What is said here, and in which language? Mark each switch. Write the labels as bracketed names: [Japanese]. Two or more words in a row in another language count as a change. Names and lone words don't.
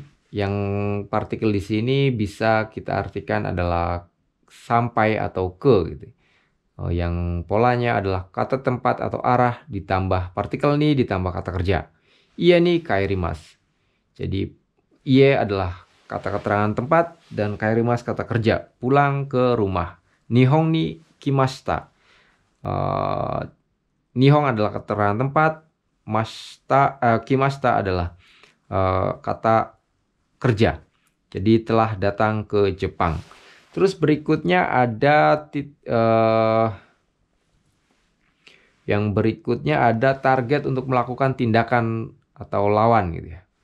[Indonesian] Yang partikel di sini bisa kita artikan adalah sampai atau ke gitu. Yang polanya adalah kata tempat atau arah ditambah partikel ni ditambah kata kerja. [Japanese] 家に帰ります. [Indonesian] Jadi ie adalah kata keterangan tempat dan kairimasu kata kerja, pulang ke rumah. [Japanese] 日本に来ました. [Indonesian] Nihon adalah keterangan tempat, kimashita adalah kata kerja. Jadi telah datang ke Jepang. Terus berikutnya ada yang berikutnya ada target untuk melakukan tindakan atau lawan gitu ya.